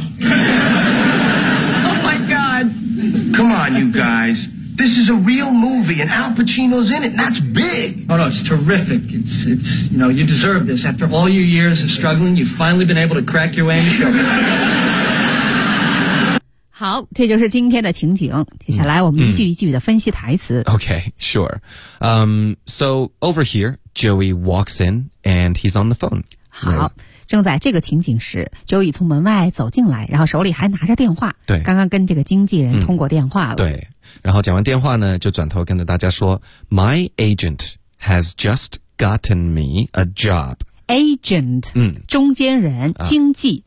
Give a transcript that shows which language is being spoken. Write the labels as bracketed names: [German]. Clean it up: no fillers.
[English] Oh, my God. Come on, you guys. This is a real movie, and Al Pacino's in it, and that's big. Oh, no, it's terrific. It's, you know, you deserve this. After all your years of struggling, you've finally been able to crack your way in the show. [Chinese] 好，这就是今天的情景。接下来我们一句一句的分析台词。 [English] Okay, sure. So over here, Joey walks in and he's on the phone. [Chinese] 好、 [English] right. [Chinese] 正在这个情景时 Joey 从门外走进来，然后手里还拿着电话。对，刚刚跟这个经纪人通过电话了。对，然后讲完电话呢就转头跟着大家说 [English] My agent has just gotten me a job. [Chinese] Agent, 中间人、经纪、